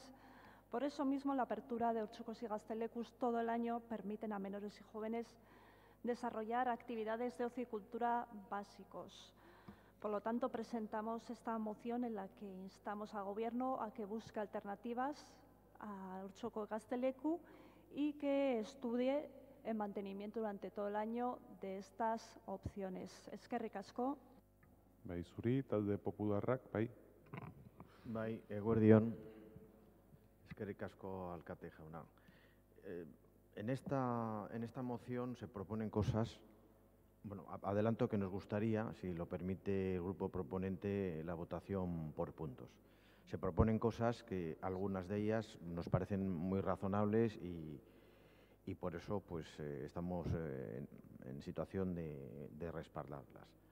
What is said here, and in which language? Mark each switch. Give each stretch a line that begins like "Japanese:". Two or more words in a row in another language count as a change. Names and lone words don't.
Spanish: Por eso mismo, la apertura de haurtxokos y Gaztelekuz todo el año permiten a menores y jóvenes desarrollar actividades de ocio y cultura básicos. Por lo tanto, presentamos esta moción en la que instamos al Gobierno a que busque alternativas a haurtxoko y Gazteleku y que estudie el mantenimiento durante todo el año de estas opciones.
Basque: Eskerrik asko. Bai, zuri, talde popularrak, bai. Bai, eguerdion. Eskerrik asko, alkate jauna.
Spanish: En esta moción se proponen cosas, bueno, adelanto que nos gustaría, si lo permite el grupo proponente, la votación por puntos. Se proponen cosas que algunas de ellas nos parecen muy razonables y por eso pues estamos en situación de respaldarlas.